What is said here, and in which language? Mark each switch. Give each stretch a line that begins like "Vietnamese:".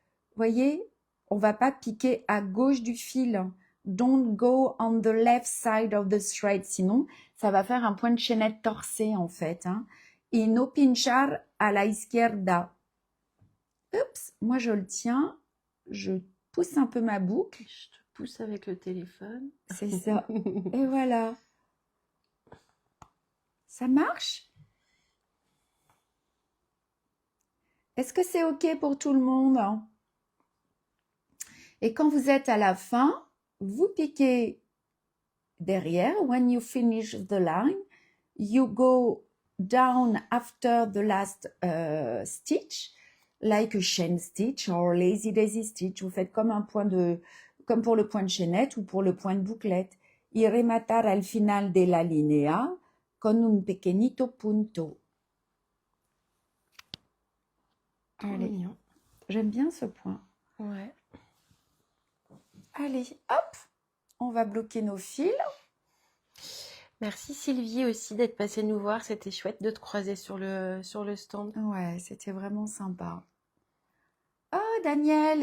French: Vous voyez, on ne va pas piquer à gauche du fil.
English: Don't go on the left side of the thread,
French: sinon ça va faire un point de chaînette torsé en fait. Hein.
Spanish: Y no pinchar a la izquierda.
French: Oups, moi je le tiens, je pousse un peu ma boucle. Je te pousse avec le téléphone. C'est ça. Et voilà. Ça marche? Est-ce que c'est OK pour tout le monde? Et quand vous êtes à la fin, vous piquez derrière.
English: When you finish the line, you go down after the last stitch, like a chain stitch or lazy daisy stitch.
French: Vous faites comme comme pour le point de chaînette ou pour le point de bouclette.
Spanish: Y rematar al final de la línea con un pequeñito punto.
French: Allez, j'aime bien ce point. Ouais. Allez, hop, on va bloquer nos fils. Merci Sylvie aussi d'être passée nous voir. C'était chouette de te croiser sur le stand. Ouais, c'était vraiment sympa. Oh, Daniel.